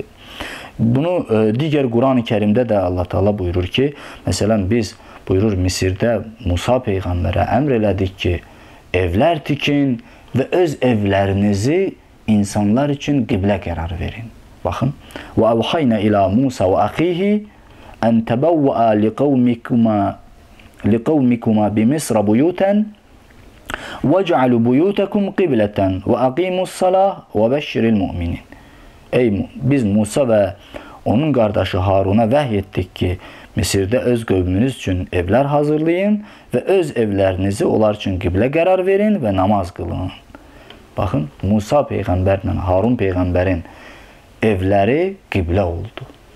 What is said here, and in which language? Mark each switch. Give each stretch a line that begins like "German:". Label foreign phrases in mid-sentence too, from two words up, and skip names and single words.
Azerbaijani: Bunu digər Quran-ı Kərimdə də Allah Teala buyurur ki, məsələn biz buyurur Misirdə Musa Peyğəmbərə əmr elədik ki, evlər tikin və öz evlərinizi insanlar üçün qiblə qərar verin.
Arabic: Baxın. وأوحينا إلى موسى وأخيه أن تبوءا لقومكما بمصر بيوتا وَجْعَلُوا بُيُوتَكُمْ قِبْلَةً وَأَقِيمُوا الصَّلَاةَ وَبَشِّرِ الْمُؤْمِنِينَ.
Azerbaijani: Biz Musa və onun qardaşı Haruna vəhy etdik ki, Misirdə öz qövmünüz üçün evlər hazırlayın və öz evlərinizi onlar üçün qiblə qərar verin və namaz qılın. Baxın, Musa peyğəmbərlə Harun peyğəmbərin evləri qiblə oldu.